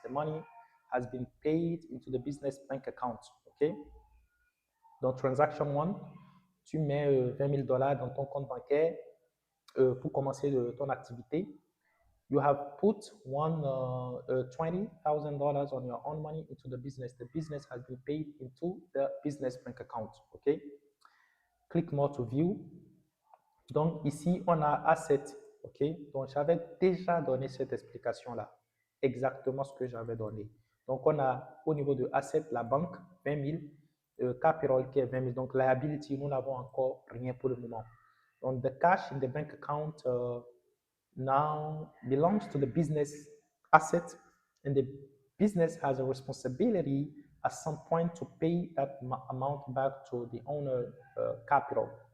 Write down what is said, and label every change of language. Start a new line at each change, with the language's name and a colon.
English: The money has been paid into the business bank account. OK?
French: Dans transaction one, tu mets $20,000 dans ton compte bancaire pour commencer ton activité.
English: You have put $20,000 on your own money into the business. The business has been paid into the business bank account. OK? Click more to view.
French: Donc ici, on a asset.
English: OK?
French: Donc j'avais déjà donné cette explication-là. Exactement ce que j'avais donné. Donc on a au niveau de asset, la banque, 20 000. Capital qui est 20 000. Donc liability, nous n'avons encore rien pour le moment.
English: Donc the cash in the bank account now belongs to the business asset, and the business has a responsibility at some point to pay that amount back to the owner capital.